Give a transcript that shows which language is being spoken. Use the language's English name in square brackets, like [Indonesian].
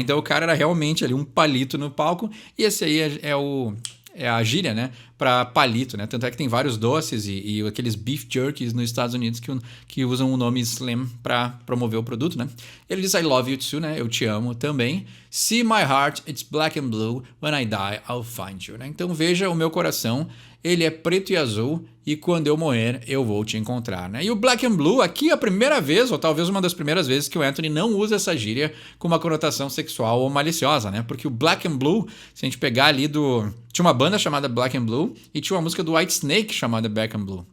[Portuguese] Então o cara era realmente ali um palito no palco. E esse aí é a gíria, né? Pra palito, né? Tanto é que tem vários doces e aqueles beef jerkies nos Estados Unidos que usam o nome Slim pra promover o produto, né? Ele diz [English] I love you too, [Portuguese] né? Eu te amo também. [English] See my heart, it's black and blue. When I die, I'll find you, né? [Portuguese] Então veja o meu coração. Ele é preto e azul e quando eu morrer, eu vou te encontrar, né? E o Black and Blue, aqui é a primeira vez, ou talvez uma das primeiras vezes que o Anthony não usa essa gíria com uma conotação sexual ou maliciosa, né? Porque o Black and Blue, se a gente pegar ali tinha uma banda chamada Black and Blue e tinha uma música do Whitesnake chamada Black and Blue.